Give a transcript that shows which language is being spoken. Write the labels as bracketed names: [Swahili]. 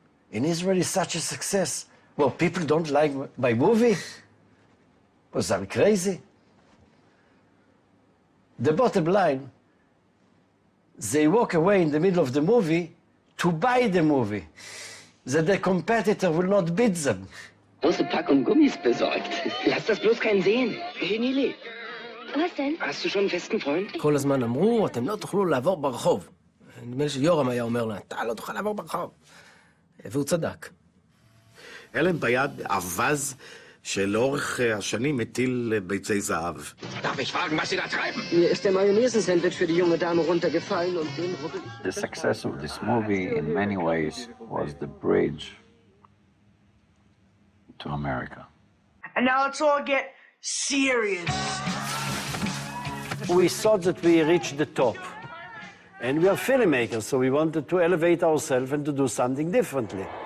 [English] In Israel is such a success. Well, people don't like my movie? Was I crazy? The bottom line, they walk away in the middle of the movie to buy the movie, that the competitor will not bid them. [German] Große Packung Gummis besorgt. Lass das bloß keinen sehen. Henile. Was denn? Hast du schon einen festen Freund? [Hebrew] כל הזמן אמרו, אתם לא תוכלו לעבור ברחוב. נדמה לי שיורם היה אומר לה, אתה לא תוכל לעבור ברחוב. והוא צדק. היה להם ביד אבז שלאורך השנים מטיל ביצי זהב. [German] Darf ich fragen, was Sie da treiben? Mir ist der Mayonnaise-Sandwich für die junge Dame runtergefallen und den rubbel ich. [English] The success of this movie, in many ways, was the bridge to America. And now let's all get serious. We thought that we reached the top. And we are filmmakers, so we wanted to elevate ourselves and to do something differently.